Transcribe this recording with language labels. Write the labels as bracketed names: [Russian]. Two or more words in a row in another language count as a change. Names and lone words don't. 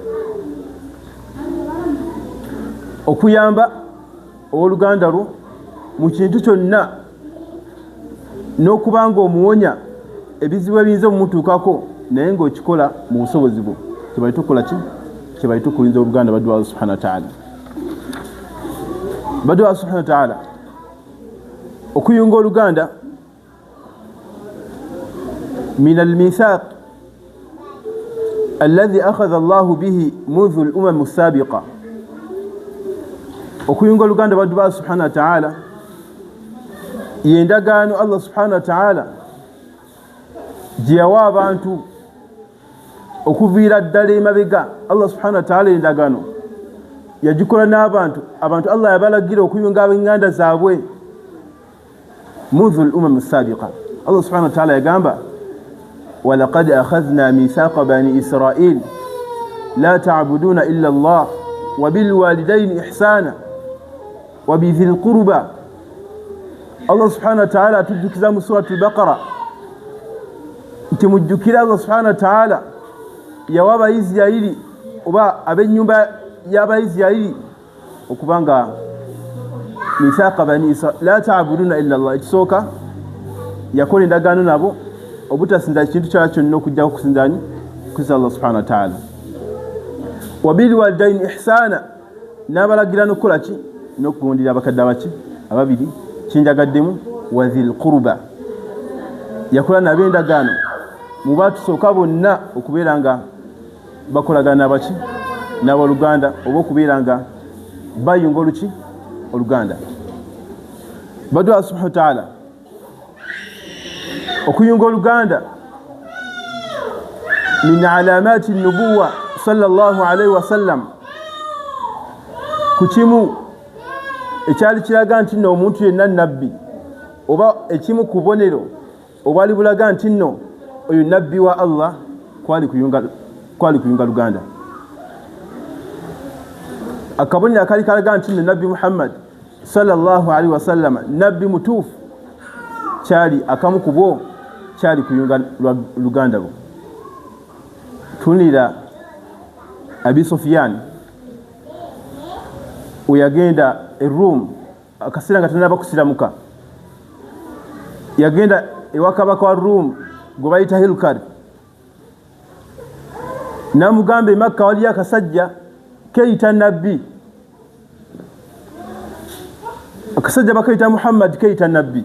[Ganda] Okuyamba Oluganda lwo mu kintu kyonna, n'okubanga omuwonya ebizibu ebiyinza omutuukako, naye ng'okikola mu busobozi bwo, kye bayita okukola ki? Kye bayita okulinza Oluganda. [Arabic] Badu الله سبحانه وتعالى, badu الله سبحانه وتعالى [Ganda] okuyunga Oluganda [Arabic] من الميثاق الذي أخذ الله به منذ الأمم السابقة. [Ganda] Okuyunga Oluganda baddu ba [Arabic] سبحانه وتعالى [Ganda] yendagaano [Arabic] الله سبحانه وتعالى [Ganda] gye yawa abantu okuviira ddala emabega. [Arabic] الله سبحانه وتعالى [Ganda] endagaano yagikola n'abantu. Abantu Allah yabalagira okuyunga ab'enganda zaabwe munzu [Arabic] الأمم السابقة. الله سبحانه وتعالى yagamba ولقد أخذنا ميثاق بني إسرائيل لا تعبدون إلا الله وبالوالدين إحسانا وبذي القربى. الله سبحانه وتعالى [Ganda] atujjukiza mu [Arabic] سورة البقرة [Ganda] nti mujjukira [Arabic] الله سبحانه وتعالى [Ganda] yawa Abayisirayiri oba ab'ennyumba y'Abayisirayiri okubanga [Arabic] ميثاق بني إسرائيل لا تعبدون إلا الله. [Ganda] Ekisooka yakola endagaano nabo obutasinza kintu kyala kyonna okujjako kusinzani kusinza [Arabic] الله سبحانه وتعالى. وبالوالدين إحسانا, [Ganda] n'abalagira n'okukola ki n'okugondera abakadde abaki ababiri kinjagaddemu. [Arabic] وذي القربى, [Ganda] yakola nabo endagaano mu baatusooka bonna okubeera nga bakolagana baki n'abooluganda oba okubeera nga bayunga oluki Oluganda. Baddu [Arabic] الله سبحانه وتعالى [Ganda] okuyunga Oluganda [Arabic] من علامات النبوة صلى الله عليه وسلم, [Ganda] ku kimu ekyali kiraga nti nno omuntu yenna nabbi, oba ekimu ku bubonero obwali bulaga nti nno oyo nabbi wa Allah kwali kuyunga Luganda. Akabonero akali kalaga nti nno nabbi Muhammad [Arabic] صلى الله عليه وسلم [Ganda] nabbi mutuufu kyali akamu ku bwo kyali kuyunga Luganda bo. Tunira Abi Sufyan uyagenda Rum akaseera nga tanaba kusiramuka, yagenda ewa kabaka wa Rum gwe bayita Hilkar, namugamba Makka waliyo akasajja keyita nabbi, akasajja bakayita Muhammad keyita nabbi.